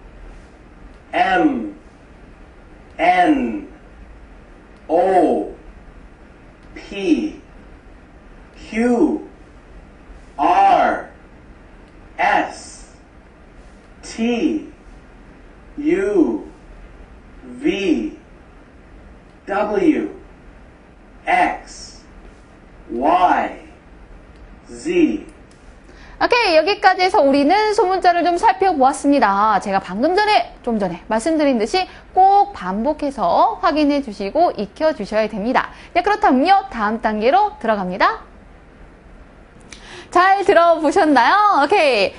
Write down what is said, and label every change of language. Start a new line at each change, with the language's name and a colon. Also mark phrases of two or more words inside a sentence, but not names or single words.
English: M, N, O, P, Q, R, S, T, U, V, W, X, Y, Z.
Korean: 오케이, 여기까지 해서 우리는 소문자를 좀 살펴보았습니다. 제가 좀 전에 말씀드린 듯이 꼭 반복해서 확인해 주시고 익혀 주셔야 됩니다. 그렇다면요, 다음 단계로 들어갑니다. 잘 들어보셨나요? 오케이.